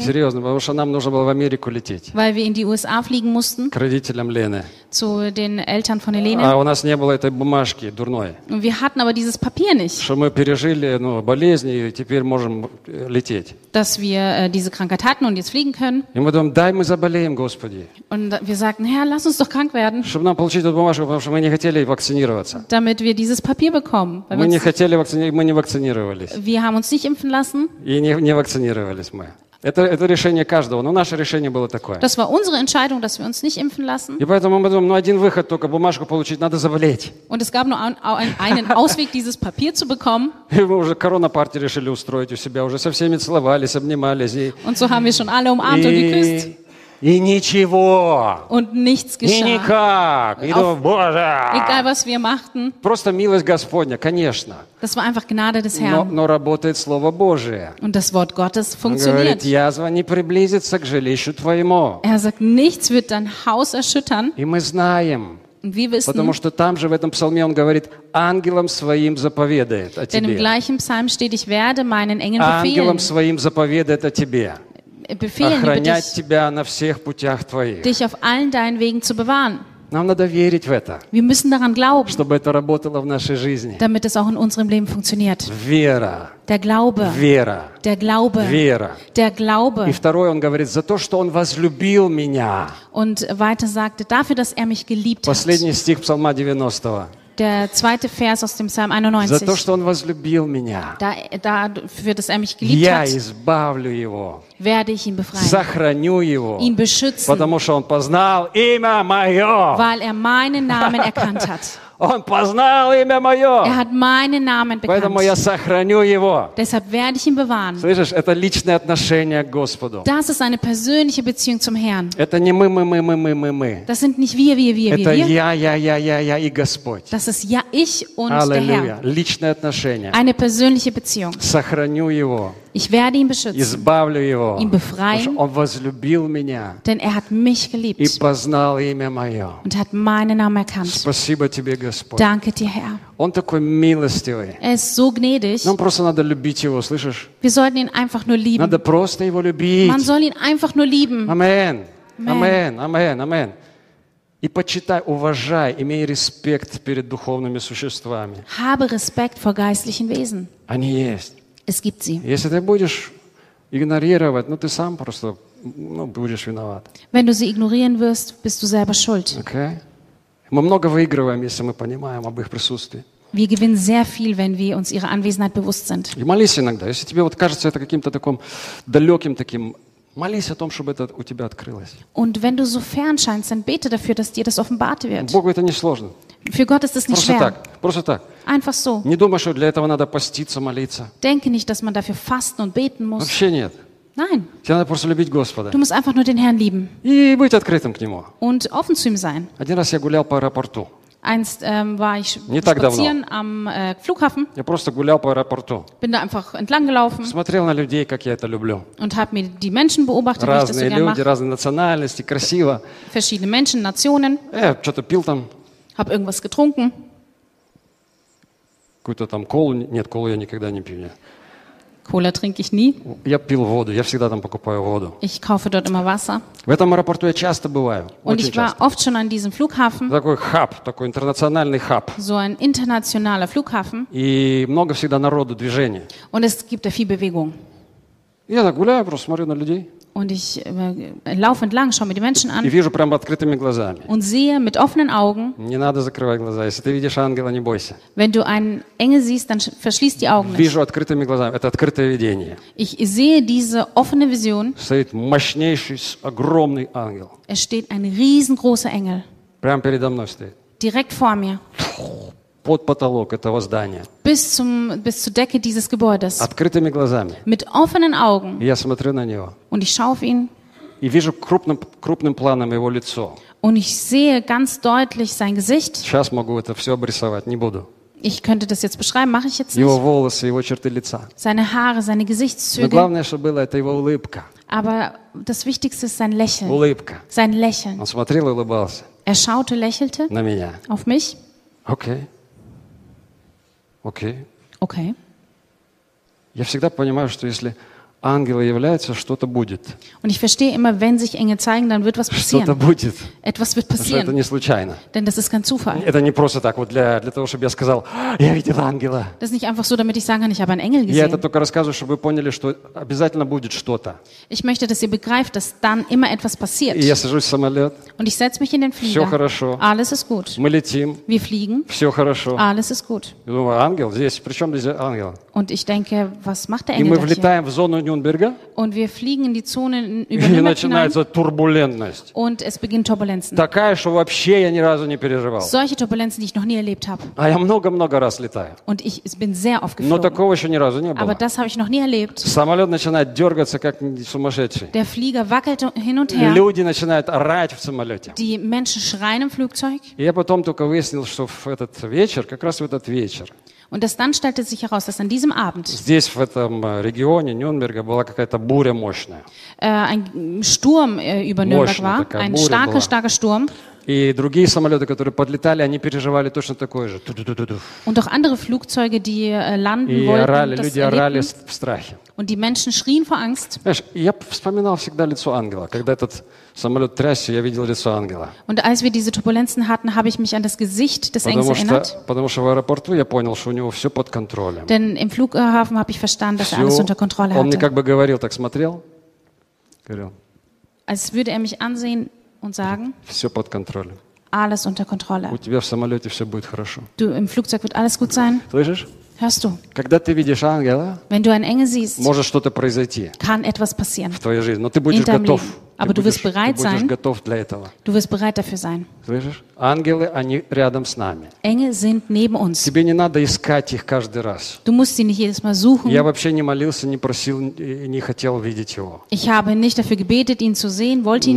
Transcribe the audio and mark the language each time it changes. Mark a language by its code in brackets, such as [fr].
[ru] Серьезно, потому что нам нужно было в Америку лететь. [de] Weil wir in die USA fliegen mussten. [ru] К родителям Лены. [de] Zu den Eltern von Helene. [ru] А у нас не было этой бумажки дурной. [de] Und wir hatten aber dieses Papier nicht. [ru] Что мы пережили, ну, болезнь, и теперь можем лететь. [de] Dass wir diese Krankheit hatten und jetzt fliegen können. [ru] И мы думаем: дай мы заболеем, Господи. [de] Und wir sagten: Herr, lass uns doch krank werden. [ru] Чтобы нам получить эту бумажку, потому что мы не хотели вакцинироваться. [de] Damit wir dieses Papier bekommen. Weil [ru] мы не вакцинировались. [de] Wir haben uns nicht impfen lassen. [ru] И не вакцинировались мы. Это решение каждого, но наше решение было такое. [de] Das war unsere Entscheidung, dass wir uns nicht impfen lassen. [ru] И поэтому мы думаем: ну, один выход только, бумажку получить, надо заболеть. [de] Und es gab nur einen Ausweg, dieses Papier zu bekommen. [ru] И мы уже коронапартию решили устроить у себя, уже со всеми целовались, обнимались. [de] Und so haben wir schon alle umarmt und geküsst. [ru] И ничего. [de] Und nichts geschah. [ru] И никак. И думаю: Боже. [de] Egal, was wir machten. [ru] Просто милость Господня, конечно. [de] Das war einfach Gnade des Herrn. [ru] Но работает Слово Божие. [de] Und das Wort Gottes funktioniert. [ru] Он говорит: язва не приблизится к жилищу твоему. [de] Er sagt: Nichts wird dein Haus erschüttern. [ru] И мы знаем. [de] Und wir wissen. [ru] Потому что там же в этом псалме он говорит: ангелам своим заповедает о тебе. [de] Denn im gleichen Psalm steht: Ich werde meinen Engeln befehlen. [ru] Ангелам своим заповедает о тебе. Охранять [de] dich, [ru] тебя на всех путях твоих. [de] Dich auf allen deinen Wegen zu bewahren. [ru] Нам надо верить в это. [de] Wir müssen daran glauben. [ru] Чтобы это работало в нашей жизни. [de] Damit es auch in unserem Leben funktioniert. [ru] Вера. [de] Der Glaube. [ru] Вера. [de] Der Glaube. [ru] Вера. [de] Der Glaube. [ru] И второе он говорит: за то, что он возлюбил меня. [de] Und weiter sagte: Dafür, dass er mich geliebt [ru] Последний [de] hat. [ru] Последний стих Псалма 90. [de] der zweite Vers aus dem Psalm 91. [ru] За то, что он возлюбил меня. [de] Dafür, dass er mich geliebt [ru] я [de] hat. [ru] Я избавлю его. [de] Werde ich ihn befreien. [ru] Сохраню его. [de] Ihn beschützen. [ru] Потому что он познал имя мое. [de] Weil er meinen Namen erkannt hat. [ru] Он познал имя мое. [de] Er hat meinen Namen bekannt. [ru] Поэтому я сохраню его. [de] Deshalb werde ich ihn bewahren. [ru] Слышишь, это личное отношение к Господу. [de] Das ist eine persönliche Beziehung zum Herrn. [ru] Это не мы. [de] Das sind nicht wir. [ru] Это я и Господь. [de] Das ist [ru] я, [de] ich und Halleluja. Der Herr. [ru] Личное отношение. [de] Eine persönliche Beziehung. [ru] Сохраню его. [de] Ich werde ihn beschützen. [ru] Избавлю его. [de] Ihn befreien. [ru] Потому что он возлюбил меня. [de] Denn er hat mich geliebt. [ru] И познал имя мое. [de] Und hat meinen Namen erkannt. [ru] Спасибо тебе, Господь. [de] Danke dir, Herr. [ru] Он такой милостивый. [de] Er ist so gnädig. [ru] Нам просто надо любить его, слышишь? [de] Wir sollten ihn einfach nur lieben. [ru] Надо просто его любить. [de] Man soll ihn einfach nur lieben. Amen. Amen. Amen. Amen. [ru] И почитай, уважай, имей респект перед духовными существами. [de] Habe Respekt vor geistlichen Wesen. [ru] Они есть. [de] Es gibt sie. [ru] Если ты будешь игнорировать, ну ты сам просто, ну, будешь виноват. [de] Wenn du sie ignorieren wirst, bist du selber schuld. Okay. [ru] Мы много выигрываем, если мы понимаем об их присутствии. [de] Wir gewinnen sehr viel, wenn wir uns ihrer Anwesenheit bewusst sind. [ru] И молись иногда, если тебе вот кажется это каким-то таким далеким таким, молись о том, чтобы это у тебя открылось. [de] Und wenn du so fern scheinst, dann bete dafür, dass dir das offenbart wird. [ru] Богу это не сложно. [de] Für Gott ist es nicht [ru] просто [de] schwer. [ru] Так, просто так. [de] Einfach so. [ru] Не думай, что для этого надо поститься, молиться. [de] Denke nicht, dass man dafür fasten und beten muss. [ru] Вообще нет. [de] Nein. [ru] Тебе надо просто любить Господа. [de] Du musst einfach nur den Herrn lieben. [ru] И быть открытым к Нему. [de] Und offen zu ihm sein. [ru] Один раз я гулял по аэропорту. [de] Einst war ich spazieren am Flughafen. [ru] Я просто гулял по аэропорту. [de] Bin da einfach entlang gelaufen. [ru] Смотрел на людей, как я это люблю. [de] Und habe mir die Menschen beobachtet, wie ich das so gerne mache. [ru] Разные люди, разные национальности, красиво. [de] Verschiedene Menschen, Nationen. [ru] Я что-то пил там. [de] Hab irgendwas getrunken. [ru] Какую-то там колу. Нет, колу я никогда не пью. [de] Cola trinke ich nie. [ru] Я пил воду. Я всегда там покупаю воду. [de] Ich kaufe dort immer Wasser. [ru] В этом аэропорту я часто бываю. [de] Und ich war [ru] часто. [de] Oft schon an diesem Flughafen. [ru] Такой хаб, такой интернациональный хаб. [de] So ein internationaler Flughafen. [ru] И много всегда народу, движения. [de] Und es gibt da viel Bewegung. [ru] Я так гуляю, просто смотрю на людей. [de] Und ich laufe entlang, schaue mir die Menschen an. [ru] И вижу прямо открытыми глазами. [de] Und sehe mit offenen Augen. [ru] Не надо закрывать глаза. Если ты видишь ангела, не бойся. [de] Wenn du einen Engel siehst, dann verschließ die Augen nicht. [ru] Вижу открытыми глазами. Это открытое видение. [de] Ich sehe diese offene Vision. [ru] Стоит мощнейший, огромный ангел. [de] Es steht ein riesengroßer Engel. [ru] Прямо передо мной стоит. [de] Direkt vor mir. [ru] Под потолок этого здания. [de] Bis zur Decke dieses Gebäudes. [ru] Открытыми глазами. [de] Mit offenen Augen. [ru] Я смотрю на него. [de] Und ich schaue auf ihn. [ru] И вижу крупным планом его лицо. [de] Und ich sehe ganz deutlich sein Gesicht. [ru] Сейчас могу это все обрисовать, не буду. [de] Ich könnte das jetzt beschreiben, mache ich jetzt nicht. [ru] Его волосы, его черты лица. [de] Seine Haare, seine Gesichtszüge. [ru] Но главное, что было, это его улыбка. [de] Aber das Wichtigste ist sein Lächeln. [ru] Улыбка. [de] Sein Lächeln. [ru] Он смотрел и улыбался. [de] Er schaute, lächelte. [ru] На меня. [de] Auf mich. Okay. Okay. Okay. [ru] Я всегда понимаю, что если ангелы являются, что-то будет. [de] Und ich verstehe immer, wenn sich Engel zeigen, dann wird was passieren. [ru] Что-то будет. [de] Etwas wird passieren. [ru] Это не случайно. [de] Denn das ist kein Zufall. [ru] Это не просто так вот для того, чтобы я сказал, я видел ангела. [de] Das ist nicht einfach so, damit ich sagen kann, ich habe einen Engel gesehen. [ru] Я это только рассказываю, чтобы вы поняли, что обязательно будет что-то. [de] Ich möchte, dass ihr begreift, dass dann immer etwas passiert. [ru] И я сажусь в самолет. [de] Und ich setze mich in den Flieger. [ru] Все хорошо. [de] Alles ist gut. [ru] Мы летим. [de] Wir fliegen. [ru] Все хорошо. [de] Alles ist gut. [ru] Я думаю, ангел здесь. Причем здесь ангел? [de] Und ich denke, was macht der Engel? [ru] И мы влетаем в зону Нюрнберга. [de] Und wir fliegen in die Zone über Nürnberg. [ru] И начинается турбулентность. [de] Und es beginnt Turbulenzen. [ru] Такая, что вообще я ни разу не переживал. [de] Solche Turbulenzen, die ich noch nie erlebt habe. [ru] А я много раз летаю. [de] Und ich bin sehr oft geflogen. [ru] Но такого еще ни разу не было. [de] Aber das habe ich noch nie erlebt. [ru] Самолет начинает дергаться, как сумасшедший. [de] Der Flieger wackelt hin und her. [ru] Люди начинают орать в самолете. [de] Die Menschen schreien im Flugzeug. [ru] И я потом только выяснил, что в этот вечер, как раз в этот вечер. [de] Und das dann stellte sich heraus, dass an diesem Abend [ru] здесь, в этом регионе Нюрнберга, была какая-то буря мощная. [de] Ein Sturm über Nürnberg war, ein starker, starker Sturm. [ru] И другие самолеты, которые подлетали, они переживали точно такое же. [de] Und auch andere Flugzeuge, die landen [ru] и [de] wollten, [ru] орали, [de] das [ru] люди [de] erlebten. [ru] Орали в страхе. [de] Und die Menschen schrien vor Angst. [ru] Знаешь, я вспоминал всегда лицо ангела, когда этот самолет трясся, я видел лицо ангела. [de] Und als wir diese Turbulenzen hatten, habe ich mich an das Gesicht des Engels erinnert. [ru] Потому что в аэропорту я понял, что у него все под контролем. [de] Denn im Flughafen habe ich verstanden, dass er alles unter Kontrolle hatte. [ru] Он мне как бы говорил, так смотрел, говорил. [de] Als würde er mich ansehen. Und sagen, [ru] все под контролем. [de] alles unter Kontrolle. [ru] У тебя в самолете все будет хорошо. [de] Du, im Flugzeug wird alles gut sein. [ru] Слышишь? [de] Hörst du? [ru] Когда ты видишь ангела, [de] wenn du einen Engel siehst, [ru] может что-то произойти. [de] Kann etwas passieren. [ru] В твоей жизни. Но ты будешь готов. [de] Aber du wirst bereit sein. Du [ru] готов для этого. [de] Du wirst bereit dafür sein. [ru] Слышишь? Ангелы, они рядом с нами. [de] Engel sind neben uns. [ru] Тебе не надо искать их каждый раз. [de] Du musst sie nicht jedes Mal suchen. [ru] Я вообще не молился, не просил, не хотел видеть его. [de] Ich habe nicht dafür gebetet, ihn zu sehen, wollte ihn